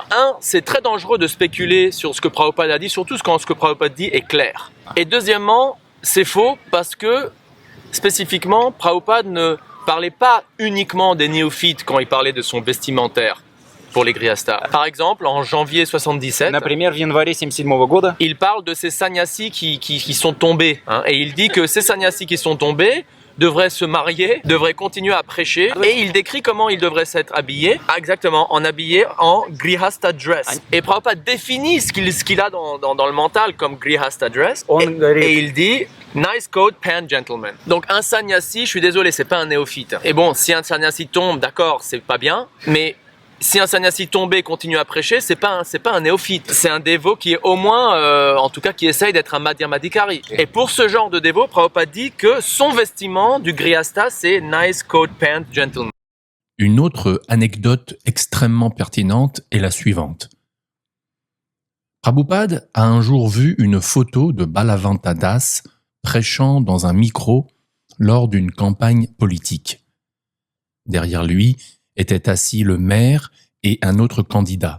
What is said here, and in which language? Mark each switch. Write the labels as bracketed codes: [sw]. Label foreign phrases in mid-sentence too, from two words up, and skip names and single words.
[fr] C'est très dangereux de spéculer sur ce que Prabhupada a dit, surtout quand ce que Prabhupada dit est clair. Et deuxièmement, c'est faux parce que spécifiquement, Prabhupada ne parlait pas uniquement des néophytes quand il parlait de son vestimentaire pour les Grihastas. Par exemple, en janvier 77, [ru] Например, в январе 1977 года [fr] il parle de ces sannyasis qui sont tombés. Et il dit que ces sannyasis qui sont tombés devraient se marier, devraient continuer à prêcher. Et il décrit comment ils devraient s'être habillés. Exactement, habillés en Grihasta dress. Et Prabhupada définit ce qu'il a dans le mental comme Grihasta dress. Et il dit [en] nice coat, pant, gentleman. [fr] Donc un sannyasi, je suis désolé, c'est pas un néophyte. Et bon, si un sannyasi tombe, d'accord, c'est pas bien, mais si un sannyasi tombé continue à prêcher, c'est pas un néophyte. C'est un dévot qui est au moins, en tout cas, qui essaye d'être un Madhyamadikari. Et pour ce genre de dévot, Prabhupada dit que son vestiment du Grihasta, c'est [en] nice coat, pant, gentleman. [fr] Une autre anecdote extrêmement pertinente est la suivante. Prabhupada a un jour vu une photo de Balavanta Das prêchant dans un micro lors d'une campagne politique. Derrière lui était assis le maire et un autre candidat.